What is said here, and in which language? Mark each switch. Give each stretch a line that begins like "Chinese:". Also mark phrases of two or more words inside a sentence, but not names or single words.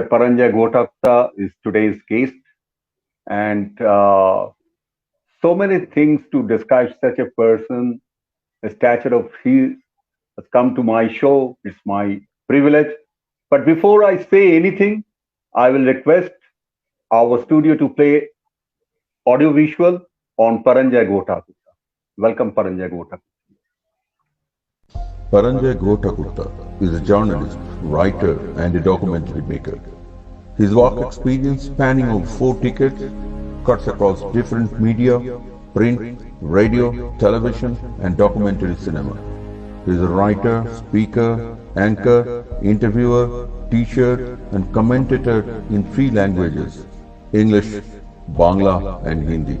English: Paranjoy Guha Thakurata is today's guest, and so many things to describe such a person. A stature of he has come to my show. It's my privilege. But before I say anything, I will request our studio to play audio visual on Paranjoy Guha Thakurata. Welcome, Paranjoy Guha Thakurata. Paranjoy Guha Thakurata is a journalist, writer, and a documentary maker. His work experience, spanning over 4 decades, cuts across different media: print, radio, television, and documentary cinema. He is a writer, speaker, anchor, interviewer, teacher, and commentator in 3 languages: English, Bangla, and Hindi.